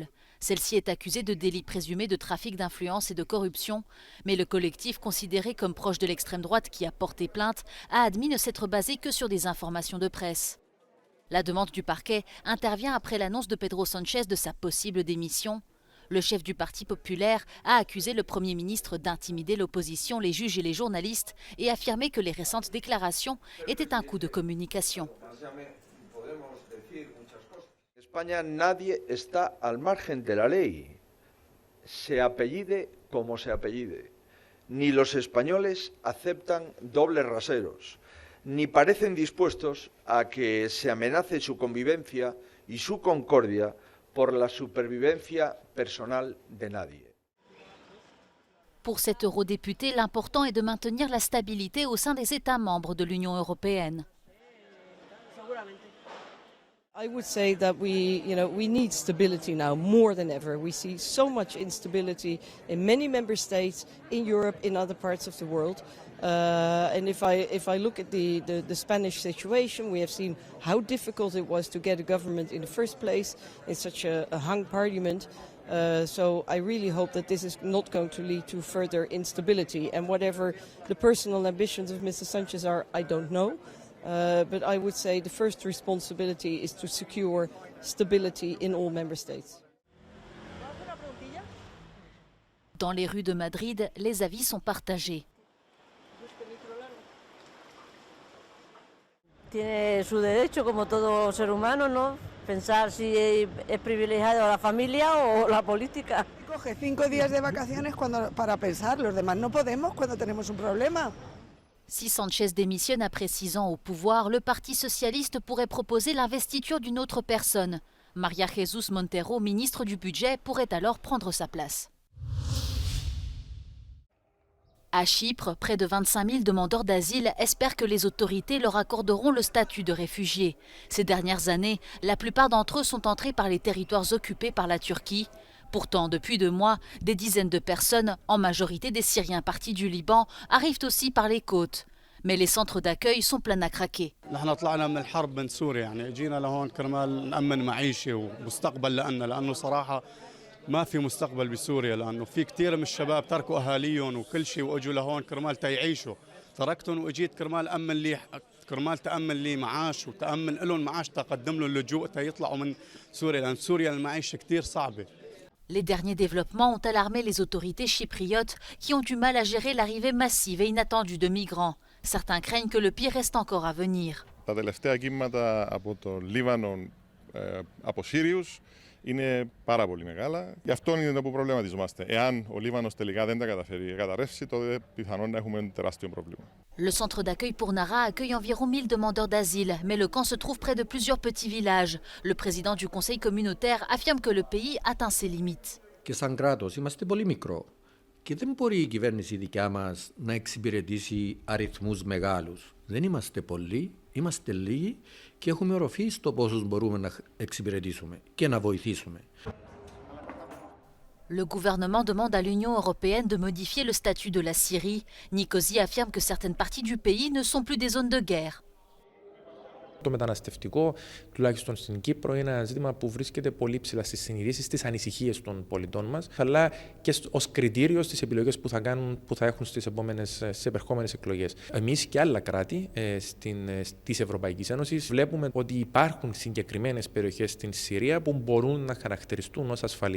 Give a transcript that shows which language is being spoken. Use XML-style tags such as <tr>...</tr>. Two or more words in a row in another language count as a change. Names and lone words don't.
<fr>Celle-ci est accusée de délits présumés de trafic d'influence et de corruption, mais le collectif considéré comme proche de l'extrême droite qui a porté plainte a admis ne s'être basé que sur des informations de presse. La demande du parquet intervient après l'annonce de Pedro Sánchez de sa possible démission. Le chef du Parti populaire a accusé le Premier ministre d'intimider l'opposition, les juges et les journalistes et affirmé que les récentes déclarations étaient un coup de communication.</fr> <es>En España nadie está al margen de la ley, se apellide como se apellide. Ni los españoles aceptan dobles raseros, ni parecen dispuestos a que se amenace su convivencia y su concordia por la supervivencia personal de nadie.</es> <fr>Pour cet eurodéputé, l'important est de maintenir la stabilité au sein des États membres de l'Union européenne.</fr> <en>I would say that we need stability now more than ever. We see so much instability in many member states, in Europe, in other parts of the world. And if I look at the Spanish situation, we have seen how difficult it was to get a government in the first place in such a hung parliament. So I really hope that this is not going to lead to further instability. And whatever the personal ambitions of Mr. Sanchez are, I don't know. But I would say the first responsibility is to secure stability in all member states.</en> <fr>Dans les rues de Madrid, les avis sont partagés.</fr> <es>Tiene su derecho, como todo ser humano, ¿no? Pensar si es privilegiado la familia o la política. Coge 5 días de vacaciones para pensar, los demás no podemos cuando tenemos un problema.</es> <fr>Si Sánchez démissionne après 6 ans au pouvoir, le Parti socialiste pourrait proposer l'investiture d'une autre personne. María Jesús Montero, ministre du Budget, pourrait alors prendre sa place. À Chypre, près de 25 000 demandeurs d'asile espèrent que les autorités leur accorderont le statut de réfugiés. Ces dernières années, la plupart d'entre eux sont entrés par les territoires occupés par la Turquie. Pourtant, depuis 2 mois, des dizaines de personnes, en majorité des Syriens partis du Liban, arrivent aussi par les côtes. Mais les centres d'accueil sont pleins à craquer.</fr> <ar>ما في مستقبل بسوريا لأنه في كثير من الشباب تركوا أهاليهم وكل شيء وأجوا لهون كرمال تيعيشوا تركتهم وأجيت كرمال تأمن لي معاش وتأمن لهم معاش تقدم لهم اللجوء تيطلعوا من سوريا لأن سوريا المعيشة كثير صعبة.</ar> <fr>Les derniers développements ont alarmé les autorités chypriotes qui ont du mal à gérer l'arrivée massive et inattendue de migrants. Certains craignent que le pire reste encore à venir.</fr> <el>Τα τελευταία κύματα από το Λίβανο από Σύριους είναι πάρα πολύ μεγάλα. Γι' αυτό είναι που προβληματιζόμαστε. Εάν ο Λίβανος τελικά δεν τα καταφέρει καταρρεύσει, τότε πιθανόν να έχουμε ένα τεράστιο πρόβλημα.</el> <fr>Le centre d'accueil pour Nara accueille environ 1000 demandeurs d'asile, mais le camp se trouve près de plusieurs petits villages. Le président du conseil communautaire affirme que le pays atteint ses limites.</fr> <el>Και σαν κράτος είμαστε πολύ μικρό και δεν μπορεί η κυβέρνηση δικιά μας να εξυπηρετήσει αριθμούς μεγάλους. Δεν είμαστε πολλοί, είμαστε λίγοι και έχουμε οροφή στο πόσους μπορούμε να εξυπηρετήσουμε και να βοηθήσουμε.</el> <fr>Le gouvernement demande à l'Union européenne de modifier le statut de la Syrie. Nicosie affirme que certaines parties du pays ne sont plus des zones de guerre.</fr> <el>Το μεταναστευτικό τουλάχιστον στην Κύπρο, είναι ένα ζήτημα που βρίσκεται πολύ ψηλά στις συνειδήσεις, στις ανησυχίες των πολιτών μας, αλλά και ως κριτήριο στις επιλογές που θα έχουν στις επερχόμενες εκλογές. Εμείς και άλλα κράτη της Ευρωπαϊκής Ένωσης βλέπουμε ότι υπάρχουν συγκεκριμένες περιοχές στην Συρία που μπορούν να χαρακτηριστούν ως ασφαλείς.</el>